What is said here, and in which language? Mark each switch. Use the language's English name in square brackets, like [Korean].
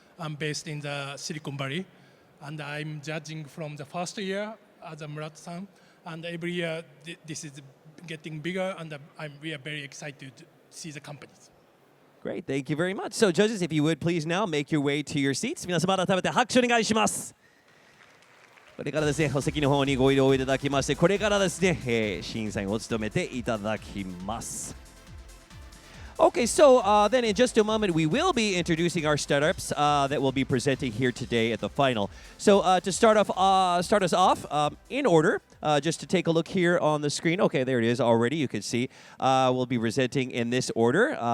[English] I'm based in the Silicon Valley, and I'm judging from the first year as a Murat-san. And every year, this is getting bigger, and we are very excited to see the companies. Great, thank you very much. So, judges, if you would please now make your way to your seats. [Japanese] 皆様改めて拍手お願いします。これからですね、お席の方にご移動いただきまして、これからですね、審査員を務めていただきます。 [English] Okay, so then in just a moment, we will be introducing our startups that will be presenting here today at the final. So to start us off in order, just to take a look here on the screen. Okay, there it is already. You can see we'll be presenting in this order.